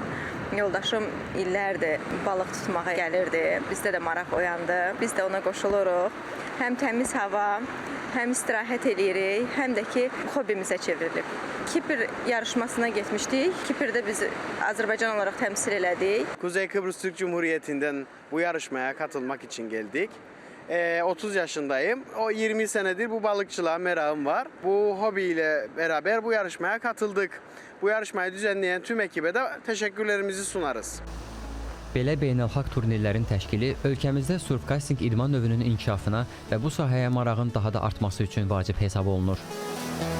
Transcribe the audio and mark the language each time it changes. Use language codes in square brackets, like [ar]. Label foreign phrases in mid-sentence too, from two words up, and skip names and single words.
[az] Yoldaşım illərdir balıq tutmağa gəlirdi. Bizdə də maraq oyandı. Biz də ona qoşuluruq. Həm təmiz hava, həm istirahət edirik, həm də ki, hobimizə çevrilib. Kipr yarışmasına getmişdik. Kiprdə biz Azərbaycan olaraq təmsil elədik. [tr] Kuzey Kıbrıs Türk Cumhuriyeti'nden bu yarışmaya katılmak için geldik. 30 yaşındayım. O 20 senedir bu balıkçılığa merakım var. Bu hobiyle beraber bu yarışmaya katıldık. Bu yarışmayı düzenleyen tüm ekibe de teşekkürlerimizi sunarız. [az] Belə beynəlxalq turnirlərin təşkili ölkəmizdə surfcasting idman növünün inkişafına və bu sahəyə marağın daha da artması üçün vacib hesab olunur.